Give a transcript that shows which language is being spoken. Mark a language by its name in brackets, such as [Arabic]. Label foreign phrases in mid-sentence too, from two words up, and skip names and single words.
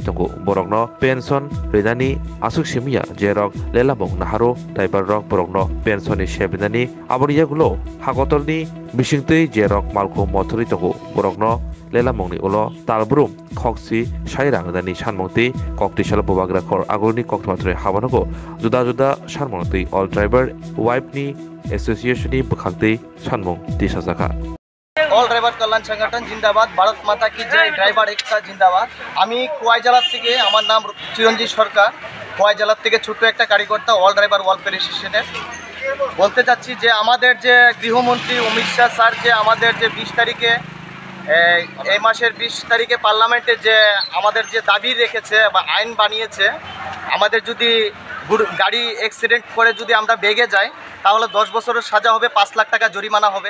[Kok Borok] तंगो बरकनो पेन्सन रिदानि आसुक सिमिया जेरक लेलामं नाहारो ड्राइवर रक बरकनो पेन्सननि सेबिदानि आबरियागुलो हागतरनि बिसिंतै जेरक मालखौ मथरै तंगो बरकनो लेलामंनि उलो तालब्रुम खक्सि साय रांरिदानि सानमंति कक्तिसाल बबाग्रा खर आगुरनि कक्तमात्रे हाबानगो जुदा जुदा सानमंति [English] all driver [Kok Borok] वाइफनि एसोसिएशननि बखांतै सानमं दिसाजाखा [Bangla] অল ড্রাইভার কল্যাণ সংগঠন জিন্দাবাদ, [Hindi] भारत माता की जय, [Bangla] ড্রাইভার একতা জিন্দাবাদ। আমি খোয়াই জেলার থেকে, আমার নাম চিরঞ্জিত সরকার, খোয়াই জেলার থেকে ছোট্ট একটা কার্যকর্তা অল ড্রাইভার ওয়েলফেয়ার অ্যাসোসিয়েশনের। বলতে চাচ্ছি যে আমাদের যে গৃহমন্ত্রী অমিত শাহ স্যার যে আমাদের যে 20 তারিখে এই মাসের 20 তারিখে পার্লামেন্টে যে আমাদের যে দাবি রেখেছে বা আইন বানিয়েছে, আমাদের যদি গাড়ি অ্যাক্সিডেন্ট করে যদি আমরা বেগে যাই তাহলে 10 বছরের সাজা হবে, 5 লাখ টাকা জরিমানা হবে।